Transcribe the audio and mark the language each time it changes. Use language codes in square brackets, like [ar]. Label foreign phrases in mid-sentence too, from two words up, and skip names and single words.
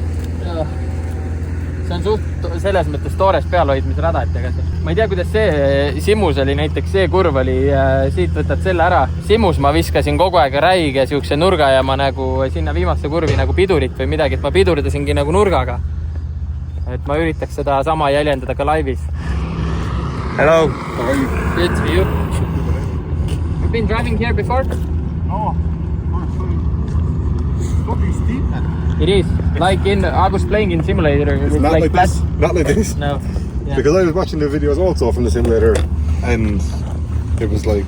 [et] See on suht selles mõttes toores pealhoidmise rada, et ma ei tea, kuidas see Simus oli, näiteks see kurv oli, siit võtad selle ära. Simus ma viskasin kogu aeg räige siukse nurga ja ma nagu sinna viimasse kurvi nagu pidurit või midagi, et ma pidurdasingi nagu nurgaga. Et ma üritaks seda sama jäljendada ka laivis. [en] Hello. Good to you. You've been driving here before? No. Fucking steep, man. It is. Like I was playing in simulator. It's not like this. Not like this. No. Yeah. Because I was watching the videos also from the simulator, and it was like.